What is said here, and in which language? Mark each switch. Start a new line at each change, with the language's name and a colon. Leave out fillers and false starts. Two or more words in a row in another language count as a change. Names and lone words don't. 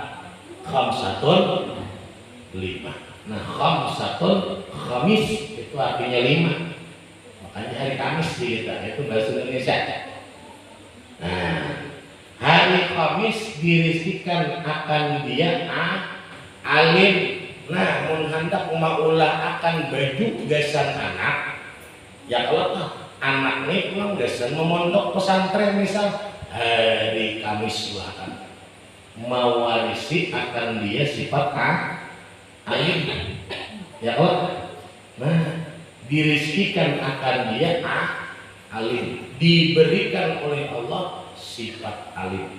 Indonesian: Nah Khamis itu artinya 5. Makanya hari Kamis di kita itu bahasa Indonesia.
Banjar: Nah hari Kamis dirizkikan akan dia alim. Nah, hendak maulah akan baju gasan anak. Ya kalau anak nih memang gasan memondok pesantren misal hari Kamis akan mewarisi akan dia sifat alim. Ya kalau nah dirizkikan akan dia alim, diberikan oleh Allah sifat alim.